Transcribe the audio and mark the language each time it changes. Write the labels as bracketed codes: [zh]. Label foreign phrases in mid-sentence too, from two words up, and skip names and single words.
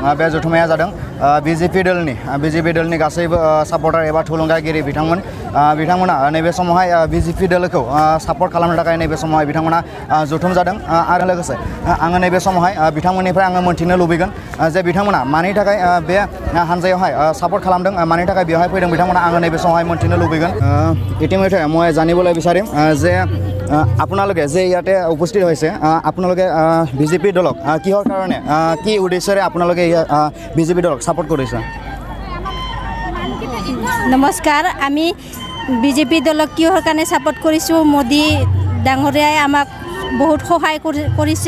[brx] बे जथुमाया जादों BJP दलनि गासैबो सापर्टार एबा थुलुंगागिरि बिथांमोना नैबे समावहाय BJP दलखौ सापर्ट खालामनो थाखाय नैबे समावहाय बिथांमोना जथुम जादों आरो लोगोसे आङो नैबे समावहाय बिथांमोननिफ्राय आङो मोनथिनो लुबैगोन जे बिथांमोना मानि थाखाय बे हानजायावहाय सापर्ट खालामदों मानि थाखाय बेवहाय फैदों बिथांमोना आङो नैबे समावहाय मोनथिनो लুবৈগন [as] ইতিমধ্যে মই জানিবলৈ বিচাৰিম যে আপোনালোকে যে ইয়াতে উপস্থিত হৈছে আপোনালোকে বিজেপি দলক কিহৰ কাৰণে কি উদ্দেশ্যৰে আপোনালোকে বিজেপি দলক সাপোর্ট কৰিছে নমস্কাৰ আমি বিজেপি দলক কিহৰ কাৰণে সাপোর্ট কৰিছোঁ মোদী ডাঙৰীয়াই আমাক বহুত সহায় কৰিছে